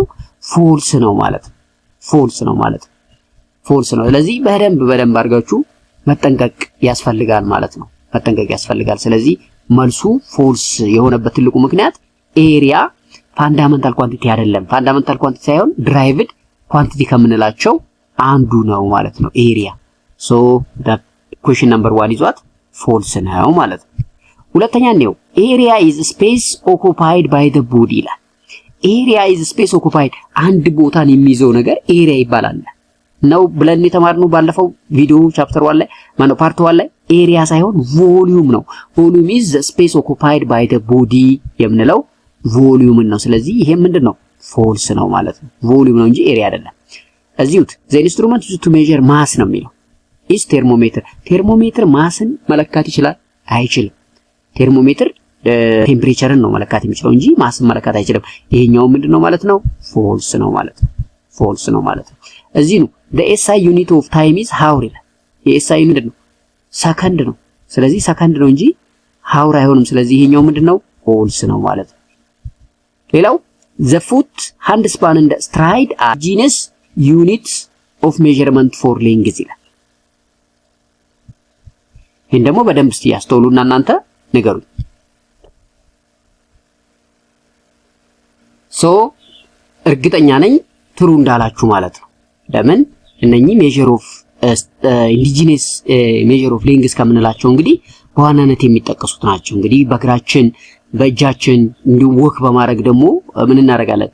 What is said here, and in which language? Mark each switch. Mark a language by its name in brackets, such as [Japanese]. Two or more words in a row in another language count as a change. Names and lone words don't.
[Amharic] ፎልስ ነው ማለት ነው። ፎልስ ነው። ስለዚህ በደንብ አድርጋችሁ መጠንቀቅ ያስፈልጋል ማለት ነው። ስለዚህ መልሱ ፎልስ የሆነበት ትልቁ ምክንያት ኤሪያ [English] fundamental quantity [Amharic] አይደለም። [English] fundamental quantity [Amharic] ሳይሆን [English] derived quantity [Amharic] ከምንላቸው አንዱ ነው ማለት ነው ኤሪያ። ሶ [English] that question number 1 is what? [Amharic] false ነው ማለት ነው። ሁለተኛ ነው [English] area is space occupied by the body [Amharic] ይላል። [English] area is space occupied [Amharic] አንድ ቦታን የሚይዘው ነገር ኤሪያ ይባላል ነው ብለን የተማርነው ባለፈው ቪዲዮ ቻፕተር 1 ላይ ፓርት 1 ላይ ኤሪያ ሳይሆን ቮሊዩም ነው። ቮሊዩም [English] is the space occupied by the body [Amharic] የምንለው ቮሊዩም ነው። ስለዚህ ይሄ ምንድነው? ፎልስ ነው ማለት ነው። ቮሊዩም ነው እንጂ ኤሪያ አይደለም። እዚሁት [English] the instrument used to measure mass [Amharic] ነው የሚለው [English] is thermometer። [Amharic] ቴርሞሜትር ማስን መለካት ይችላል? አይችልም። ቴርሞሜትር ቴምፕሬቸርን ነው መለካት የሚችለው እንጂ ማስን መለካት አይችልም። ይሄኛው ምንድነው ማለት ነው? ፎልስ ነው ማለት ነው። እዚህ ነው [English] the SI unit of time is hour [Amharic] ይላል። የኤስአይ ምንድነው? ሰከንድ ነው። ስለዚህ ሰከንድ ነው እንጂ hour አይሆንም። ስለዚህ ይሄኛው ምንድነው? ፎልስ ነው ማለት ነው። ሌላው [English] the foot, hand span and stride are genus units of measurement for length [Amharic] ይላል። ይሄን ደግሞ በደንብ እስቲ ያስተውሉና እናንተ ንገሩኝ። ሶ እርግጠኛ ነኝ ትሩ እንዳላችሁ ማለት ነው። ለምን እነኚህ [English] measure of indigenous measure of length [Amharic] ከምንላቸው እንግዲህ በዋናነት የሚጠቀሱት ናቸው። እንግዲህ በእግራችን በእጃችን እንዲሁ ወክ በማድረግ ደግሞ ምን እናደርጋለን?